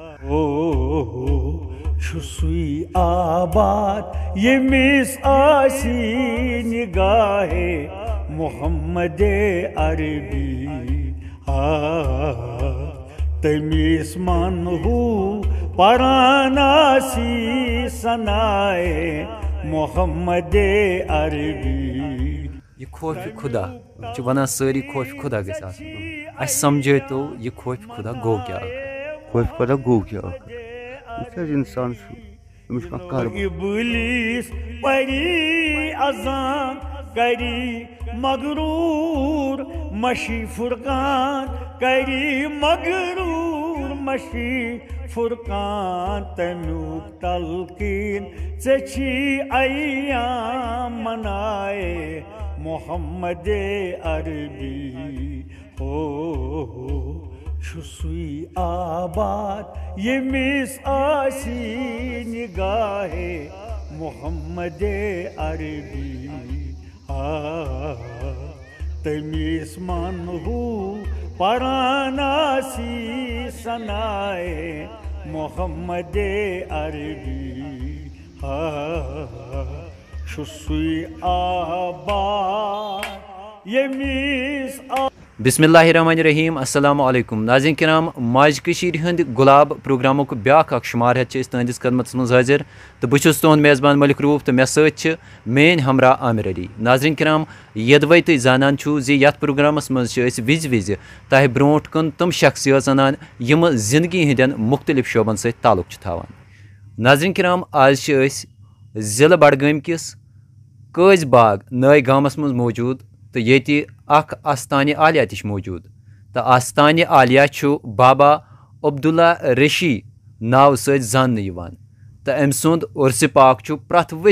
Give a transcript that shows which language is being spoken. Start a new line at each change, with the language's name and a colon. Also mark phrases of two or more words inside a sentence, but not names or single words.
Kashmiri: چھُ سُے آباد ییٚمِس آسہِ نِگاہے محمد عربی تٔمِس منہوٗ پران آسی سنائے محمد عربی یہ خوف خدا ونان ساری خوف خدا گژھِ آسُن اَسہِ سمجھٲتو یہِ خوف خدا گوٚو کیٛاہ خوف خدا گوٚو کیٛاہ یہِ کیٛازِ اِنسان چھُ أمِس چھُ کانٛہہ کاربار ابلیس پری اذان کری مغرور مشی فرقان کری مغرور مشی فرقان تمیُک تلقین ژےٚ چھی ایام منائے محمد عربی چھُ سُے آباد ییٚمِس آسی نگاہے محمد عربی تٔمِس منہوٗ پران آسی سنائے محمد عربی چھُ سُے آباد ییٚمِس
Arabic: بسم اللہ الرحمن الرحیم السلام علیکم
Kashmiri: ناظرین کرام ماج کشیر ہند گلاب پروگرامک بیاکھ اکھ شمار ہتھ تہندس خدمتس من حاضر تو بہت تہد میزبان ملک روف تو مے ست مین ہمراہ عامر علی ناظرین کرام یدوے تھی زانان چھو زی یتھ پروگرامس مز وز وز تہ برونٹ کن تم شخصیت انان یم زندگی ہندین مختلف شعبن ست تعلق تھاوان ناظرین کرام آج ضلع بڈگام کس قٲضۍ باغ نٲے گامس مز موجود تو یہ اخ آستانہِ عالیہ تہ موجود تو آستانہِ عالیہ چھُ بابا عبداللہ ریشی ناو سۭتۍ زاننہٕ یِوان تو أمۍ سُنٛد عرسہِ پاک چھُ پرٛٮ۪تھ ؤری